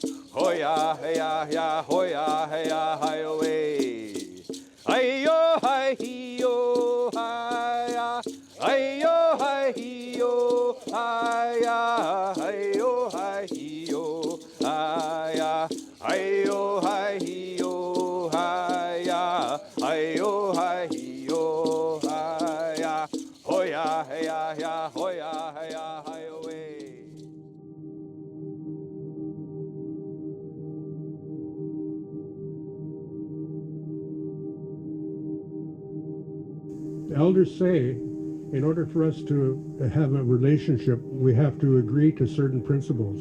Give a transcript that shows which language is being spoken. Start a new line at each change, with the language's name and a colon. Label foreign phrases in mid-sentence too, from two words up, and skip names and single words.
English: hoya, hey-ya, hey-ya, hoya, hey-ya, hi-yo, hi-yo, hi-yo, hi-ya, hi-yo, hi-yo, hi-ya, hi-yo, hi-yo, hi-ya, hi-yo, hi-yo, hi-ya, hi-yo, hi-yo, hi-ya, hoya, hey-ya, hey-ya, hoya, hey-ya, hi-yo, The elders say, in order for us to have a relationship, we have to agree to certain principles.